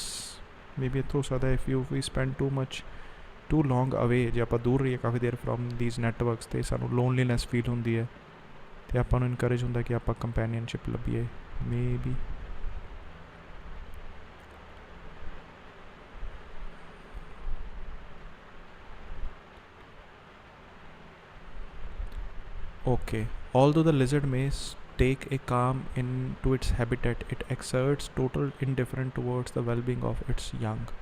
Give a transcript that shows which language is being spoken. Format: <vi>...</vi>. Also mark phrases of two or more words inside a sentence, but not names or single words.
<en>Maybe it</en> <hi>हो सकता है</hi> <en>if we spend too long away,</en> <pa>ਜੇ ਆਪਾਂ ਦੂਰ ਰਹੀਏ ਕਾਫੀ ਦੇਰ</pa> <en>from these networks</en> <pa>ਤੇ ਸਾਨੂੰ</pa> <en>loneliness feel</en> <pa>ਹੁੰਦੀ ਹੈ ਤੇ ਆਪਾਂ ਨੂੰ encourage ਹੁੰਦਾ ਕਿ ਆਪਾਂ companionship ਲੱਭੀਏ.</pa> <en>Maybe okay. Although the lizard may take a calm into its habitat, it exerts total indifference towards the well-being of its young.</en>